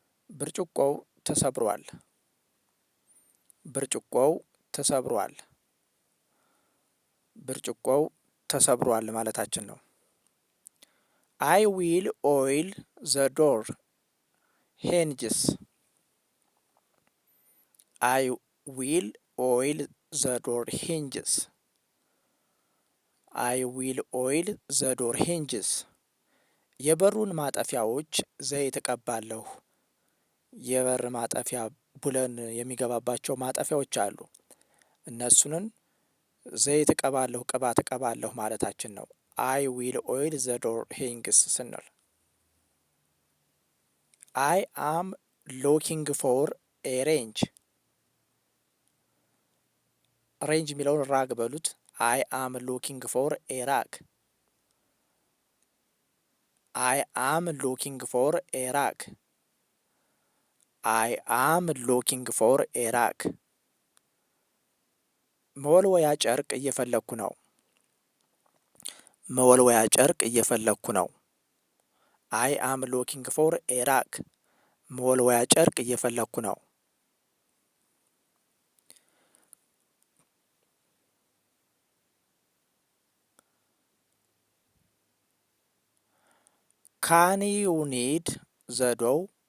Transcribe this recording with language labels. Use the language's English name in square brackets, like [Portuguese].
[Amharic] ብርጭቆው ተሰብሯል። ብርጭቆው ተሰብሯል። ብርጭቆው ተሰብሯል ማለታችን ነው። [English] I will oil the door hinges. I will oil the door hinges. I will oil the door hinges. [Amharic] የበሩን ማጠፊያዎች ዘይት እቀባለሁ። የበር ማጠፊያ ቡለን የሚገባባቸው ማጠፊያዎች አሉ። እነሱንን ዘይት እቀባለሁ፣ ቅባት እቀባለሁ ማለታችን ነው። [English] I will oil the door hinges [Amharic] ስንል [English] I am looking for a range. [Amharic] ሬንጅ የሚለውን ራግ በሉት። [English] I am looking for a rag. I am looking for a rag. I am looking for a rag. [Amharic] መወልወያ ጨርቅ እየፈለኩ ነው። መወልወያ ጨርቅ እየፈለኩ ነው። [English] I am looking for a rag. [Amharic] መወልወያ ጨርቅ እየፈለኩ ነው። [English] Can you knead the dough?